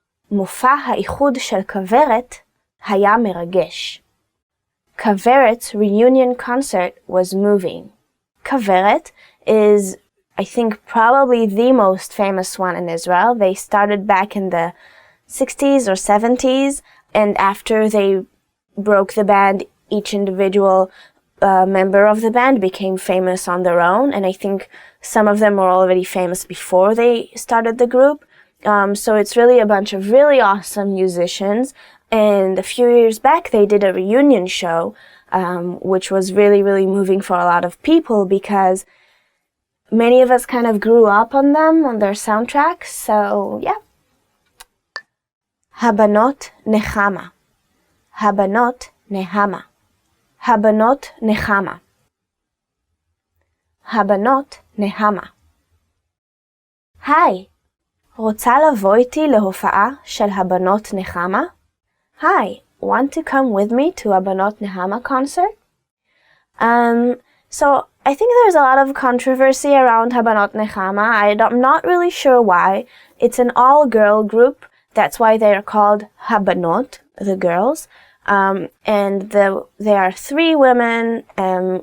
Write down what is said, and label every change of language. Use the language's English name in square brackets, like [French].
[Hebrew] מופע האיחוד של כוורת היה מרגש. [English] Kaveret's reunion concert was moving. Kaveret is, I think, probably the most famous one in Israel. They started back in the 60s or 70s, and after they broke the band, each individual member of the band became famous on their own, and I think some of them were already famous before they started the group. So it's really a bunch of really awesome musicians, and a few years back they did a reunion show, which was really, really moving for a lot of people because many of us kind of grew up on them, on their soundtracks, so yeah. Habanot Nechama. Habanot Nehama. Habanot Nechama. Habanot Nehama. [Hebrew] היי, רוצה לבוא איתי להופעה של הבנות נחמה? [English] Hi, want to come with me to a Banot Nehama concert? So I think there's a lot of controversy around Habanot Nechama. I'm not really sure why. It's an all-girl group. That's why they are called Habanot, the girls. And there are 3 women.